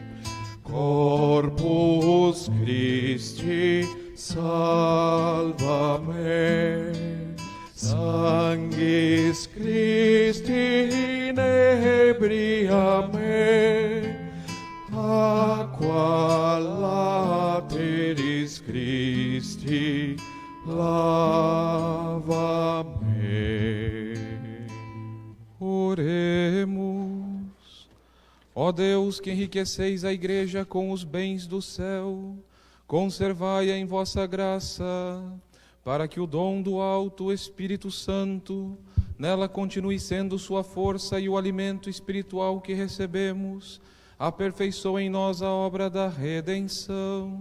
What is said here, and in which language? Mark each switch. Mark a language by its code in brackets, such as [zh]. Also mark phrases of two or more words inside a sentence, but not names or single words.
[la] Corpus Christi salva me, Sanguis Christi inebria me, Aqua lateris Christi lava me. [pt] Oremos. Ó Deus, que enriqueceis a Igreja com os bens do céu, conservai-a em vossa graça, para que o dom do alto Espírito Santo nela continue sendo sua força e o alimento espiritual que recebemos, aperfeiçoe em nós a obra da redenção.